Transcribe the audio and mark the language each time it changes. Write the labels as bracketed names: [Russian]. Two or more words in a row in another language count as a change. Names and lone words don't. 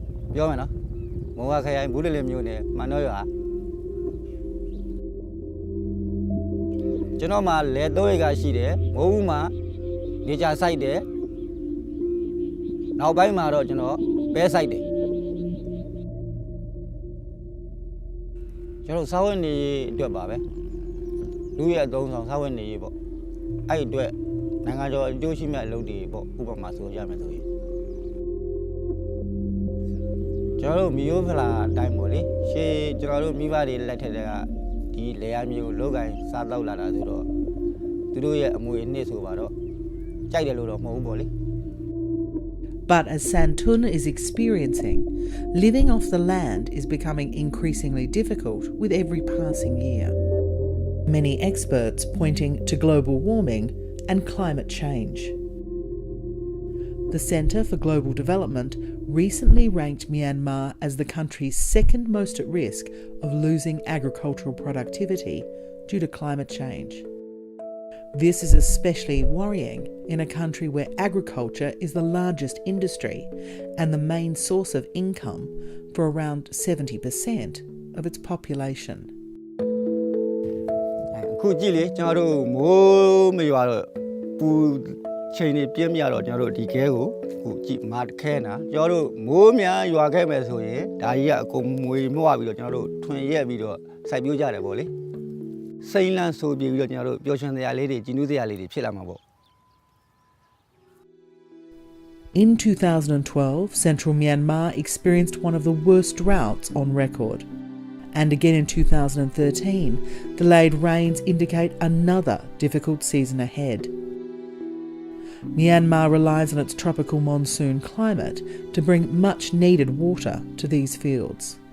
[Burmese] ပြောမယ်နော်မုံဝခရိုင်ဘူးလေလေမျိုးနဲ့မန်တော့ရွာကျွန်တော်မှာလဲ3ဧကရှိတယ်မိုးဦးမှာနေကြစိုက်တယ်နောက်ပိုင်းမှာတော့ကျွန်တော်ပဲစိုက်တယ်ကျွန်တော်စားဝတ်နေအတွက်ပါပဲလူရဲ့အသုံးဆောင်စားဝတ်နေရေးပေါ့အဲ့ဒီအတွက်နိုင်ငံတော်အကျိုးရှိမဲ့အလုပ်တွေပေါ့ဥပမာဆိုရမယ်ဆိုရင် ကျွန်တော်တို့မျိုးဖလာအတိုင်းပေါ့လေရှေးကျွန်တော်တို့မိဘတွေလက်ထက်ကဒီလေယာမျိုးလောက်ကင်စားတော့လာတာဆိုတော့သူတို့ရဲ့အမွေအနှစ်ဆိုပါတော့ကြိုက်တယ်လို့တော့မဟုတ်ဘူးပေါ့လေ [English] But as Santun is experiencing, living off the land is becoming increasingly difficult with every passing year. Many experts pointing to global warming and climate change. The Centre for Global Development recently ranked Myanmar as the country's second most at risk of losing agricultural productivity due to climate change. This is especially worrying in a country where agriculture is the largest industry and the main source of income for around 70% of its population. [Burmese] အခုကြည့်လေကျွန်တော်တို့မိုးမရွာတော့ပူချိန်နေပြင်းမြတော့ကျွန်တော်တို့ဒီခဲကိုအခုကြည့်မာခဲနာကျွန်တော်တို့မိုးများရွာခဲ့မယ်ဆိုရင်ဒါကြီးကအကုန်မွေမွားပြီးတော့ကျွန်တော်တို့ထွင်ရက်ပြီးတော့စိုက်ပျိုးကြတယ်ပေါ့လေစိမ့်လန့်ဆိုပြီးတော့ကျွန်တော်တို့ပျော်ရွှင်စရာလေးတွေကြည်နူးစရာလေးတွေဖြစ်လာမှာပေါ့ [English] In 2012, central Myanmar experienced one of the worst droughts on record. And again in 2013, delayed rains indicate another difficult season ahead. Myanmar relies on its tropical monsoon climate to bring much needed water to these fields.